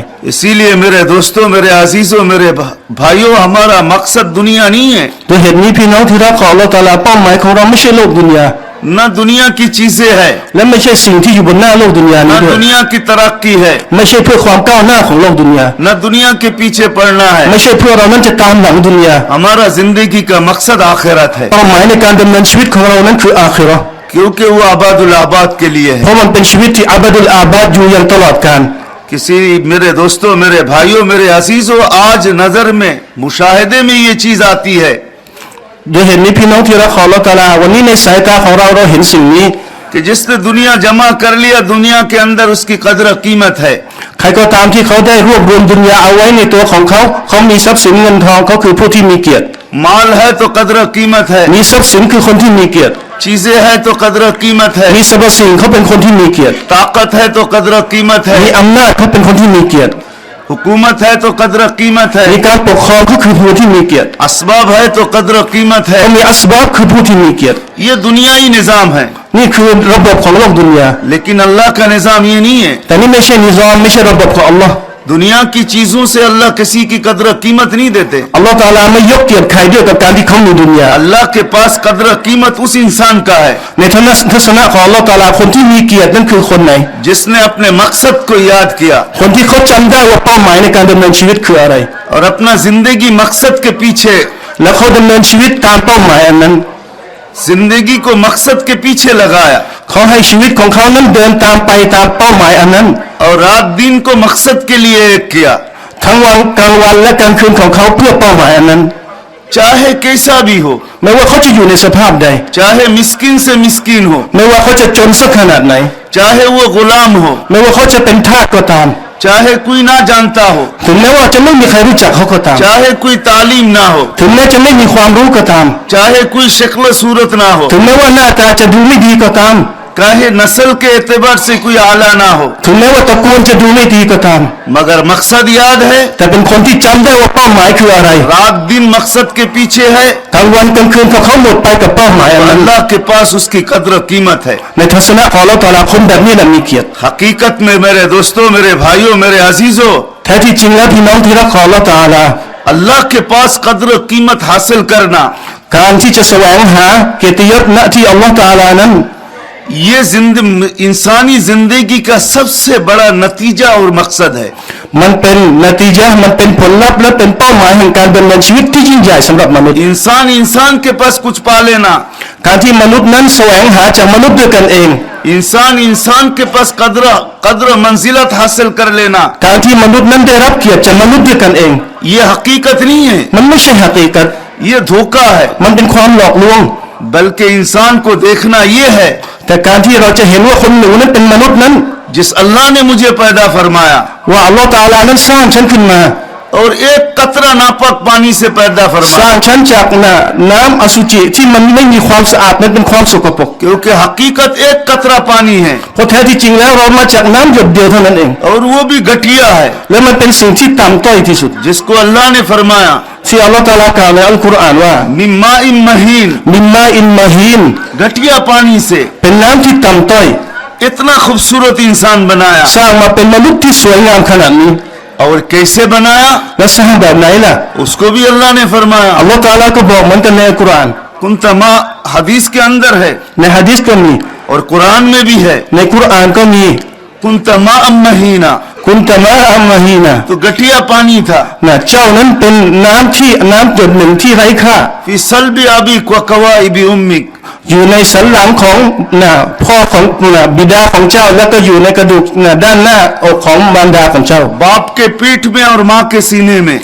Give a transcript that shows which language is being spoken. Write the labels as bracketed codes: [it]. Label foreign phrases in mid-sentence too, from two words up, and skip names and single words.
[ur] اسی لیے میرے دوستوں، میرے عزیزوں، میرے بھائیوں، ہمارا مقصد دنیا نہیں ہے, [th] ด้วยเหตุนี้พี่น้องที่รักของอัลเลาะห์ตะอาลาเป้าหมายของเราไม่ใช่โลกดุนยา [ur] نہ دنیا کی چیزیں ہے, [th] และไม่ใช่สิ่งที่อยู่บนหน้าโลกดุนยา [ur] न [th] นี้ด้วย [ur] دنیا کی ترقی ہے, [th] ไม่ใช่เพื่อความก้าวหน้าของโลกดุนยา [ur] نہ دنیا کے پیچھے پڑنا ہے. [th] ไม่ใช่เพื่อเรานั้นจะตามหลังดุนยา [ur] ہمارا زندگی کا مقصد آخرت ہے, [th] เป้าหมายในการดำเนินชีวิตของเรานั้นคืออาคิเราะห์ [ur] کیونکہ وہ ابد الآباد کے لیے [th] เพ [ur] है। [th] ราะมันเป็นชีวิตที่อับดุลอาบาดอยู่อย่างตลอดกาล [ur] کسی میرے دوستوں، میرے بھائیوں، میرے عزیزوں، آج نظر میں مشاہدے میں یہ چیز آتی ہے [th] ด้วยเหตุนี้พี่น้องที่รักของอัลเลาะห์ตะอาลาวันนี้ในสายตาของเราเห็นสิ่งนี้ [ur] کہ جس نے دنیا جمع کر لیا، دنیا کے اندر اس کی قدر قیمت ہے. [th] ใครก็ตามที่เขาได้รวบรวมดุนยาเอาไว้ในตัวของเขาเขามีทรัพย์สินเงินทองเขาคือผู้ที่มีเกียรติ [ur] مال ہے تو قدر قیمت ہے, [th] มีทรัพย์สินคือคนที่มีเกียรติ [ur] چیزیں ہے تو قدر قیمت ہے, [th] มีสรรพสิ่งเขาเป็นคนที่มีเกียรติ [ur] طاقت ہے تو قدر قیمت [th] มี [ur] है, [th] อำนาจเขาเป็นคนที่มีเกียรติ [ur] حکومت ہے تو قدر قیمت [th] มี [ur] है, [th] การปกครองเขาคือผู้ที่มีเกียรติ [ur] اسباب ہے تو قدر قیمت [th] เขา [ur] है। [th] มีอัสบับคือผู้ที่มีเกียรติ [ur] یہ دنیائی نظام ہے, [th] นี่คือระบบของโลกดุนยา [ur] لیکن اللہ کا نظام یہ نہیں ہے. [th] แต่นี่ไม่ใช่นิซอมไม่ใช่ระบบของอัลลอฮ์ [ur] دنیا کی چیزوں سے اللہ کسی کی قدر قیمت نہیں دیتے. [th] อัลลอฮ์ตะอาลาไม่ยกเกียรติใครด้วยกับการที่เขามีดุนยา [ur] اللہ کے پاس قدر قیمت اس انسان کا ہے [th] ในทัศนะของอัลลอฮ์ตะอาลาคนที่มีเกียรตินั่นคือคนไหน [ur] جس نے اپنے مقصد کو یاد کیا [th] คนที่เขาจำได้ว่าเป้าหมายในการดำเนินชีวิตคืออะไร [ur] اور اپنا زندگی مقصد کے پیچھے, [th] แล้วเขาดำเนินชีวิตตามเป้าหมายอันนั้น [ur] زندگی کو مقصد کے پیچھے لگایا [th] เขาให้ชีวิตของเขานั้นเดินตามไปตามเป้าหมายอันนั้น [ur] اور رات دن کو مقصد کے لیے ایک کیا, [th] ทั้งวันกลางวันและกลางคืนของเขาเพื่อเป้าหมายอันนั้น [ur] چاہے کیسا بھی ہو, [th] ไม่ว่าเขาจะอยู่ในสภาพใด [ur] چاہے مسکین سے مسکین ہو, [th] ไม่ว่าเขาจะจนสักขนาดไหน [ur] چاہے وہ غلام ہو, [th] ไม่ว่าเขาจะเป็นทาสก็ตาม [ur] چاہے کوئی نہ جانتا ہو, [th] ถึงแม้ว่าจะไม่มีใครรู้จักเขาก็ตาม [ur] چاہے کوئی تعلیم نہ ہو, [th] ถึงแม้จะไม่มีความรู้ก็ตาม [ur] چاہے کوئی شکل صورت نہ ہو, [th] ถึงแม้ว่าหน้าตาจะดูไม่ดีก็ตาม [ur] چاہے نسل کے اعتبار سے کوئی اعلیٰ نہ ہو, [th] ถึงแม้ว่าตระกูลจะดูไม่ดีก็ตาม [ur] مگر مقصد یاد ہے, [th] แต่เป็นคนที่จำได้ว่าเป้าหมายคืออะไร [ur] رات دن مقصد کے پیچھے ہے, [th] กลางวันกลางคืนเขาหมดไปกับเป้าหมายอัน [ur] और [th] นั้น [ur] اللہ کے پاس اس کی قدر قیمت ہے. [th] ในทัศนะของอัลเลาะห์ตะอาลาคนแบบนี้แหละมีเกียรติ [ur] حقیقت میں میرے دوستوں، میرے بھائیوں، میرے عزیزوں, [th] แท้ที่จริงแล้วพี่น้องที่รักของอัลเลาะห์ตะอาลา [ur] اللہ کے پاس قدر قیمت حاصل کرنا, [th] การที่จะแสวงหาเกียรติยศณที่อัลเลาะห์ตะอาลานั้น [ur] یہ انسانی زندگی کا سب سے بڑا نتیجہ اور مقصد ہے. [th] มันเป็นนติจามันเป็นผลลัพธ์และเป็นเป้าหมายแห่งการดำเนินชีวิตที่ยิ่งใหญ่สำหรับมนุษย์ [ur] انسان کے پاس کچھ پا لینا, [th] การที่มนุษย์นั้นแสวงหาจากมนุษย์ด้วยกันเอง [ur] انسان کے پاس قدر منزلت حاصل کر لینا, [th] การที่มนุษย์นั้นได้รับเกียรติจากมนุษย์ด้วยกันเอง [ur] یہ حقیقت نہیں ہے, [th] มันไม่ใช่หะกีกะฮ์ [ur] یہ دھوکا ہے. [th] มันเป็นความหลอกลวง [ur] بلکہ انسان کو دیکھنا یہ ہے, [th] แต่การที่เราจะเห็นว่าคนหนึ่งนั้นเป็นมนุษย์นั้น [ur] جس اللہ نے مجھے پیدا فرمایا, [th] ว่าอัลลอฮฺตะอาลานั้นสร้างฉันขึ้นมา [ur] اور ایک قطرہ ناپاک پانی سے پیدا [th] สร้า [ur] फरमाया [th] งฉันจากน้ำอสุจิที่มันไม่มีความสะอาดนั้นเป็นความสกปรก [ur] کیونکہ حقیقت ایک قطرہ پانی ہے [th] เพราะแท้ที่จริงแล้วเรามาจากน้ำหยดเดียวเท่านั้นเอง [ur] اور وہ بھی گھٹیا ہے [th] และมันเป็นสิ่งที่ต่ำต้อยที่สุด [ur] جس کو اللہ نے فرمایا [th] ที่อัลลอฮฺตะอาลากล่าวในอัลกุรอานว่า [ar] من ماء مهين من ماء مهين [ur] گھٹیا پانی سے [th] เป็นน้ำที่ต่ำต้อย [ur] اتنا خوبصورت انسان بنایا [th] สร้างมาเป็นมนุษย์ที่สวยงามขนาดนี้ [ur] اور کیسے بنایا [th] และสร้างแบบไหนล่ะ [ur] اس کو بھی اللہ نے فرمایا [th] อัลลอฮฺตะอาลาก็บอกเหมือนกันในอัลกุรอาน [ur] کنتما حدیث کے اندر ہے [th] ในหะดีษก็มี [ur] اور قرآن میں بھی ہے [th] ในกุรอานก็มี [ar] كنت ماء مهينا كنت ماء مهينا [ur] تو گھٹیا پانی تھا [th] นะเจ้านั้นเป็นน้ำหยดหนึ่งที่ไร้ค่า [ar] في صلب أبي ترائب أمك [th] อยู่ในสันหลังของพ่อของบิดาของเจ้าแล้วก็อยู่ในกระดูกด้านหน้าอกของมารดาของเจ้า [ur] باپ کے پیٹھ میں اور ماں کے سینے میں